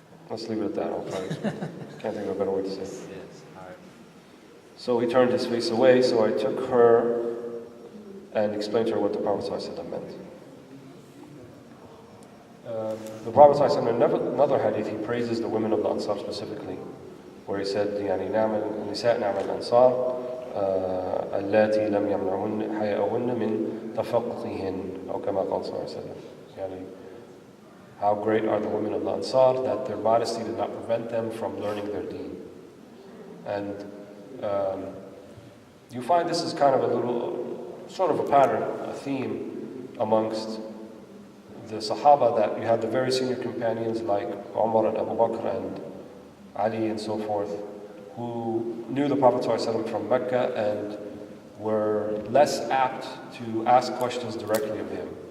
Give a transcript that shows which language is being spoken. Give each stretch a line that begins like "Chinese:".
English: Let's leave it at that. I'll probably can't think of a better way to say it. So he turned his face away, so I took her and explained to her what the Prophet ﷺ meant. The Prophet ﷺ, in another hadith, he praises the women of the Ansar specifically, where he said,
Arabic: يعني نعم النساء نعم الأنصار اللاتي لم يمنعهن حياءهن من تفقههن أو كما قال صلى الله عليه وسلم.
English: يعني, how great are the women of the Ansar that their modesty did not prevent them from learning their deen. And you find this is kind of a little, sort of a pattern, a theme amongst the Sahaba, that you had the very senior companions like Umar and Abu Bakr and Ali and so forth, who knew the Prophet ﷺ from Mecca and were less apt to ask questions directly of him.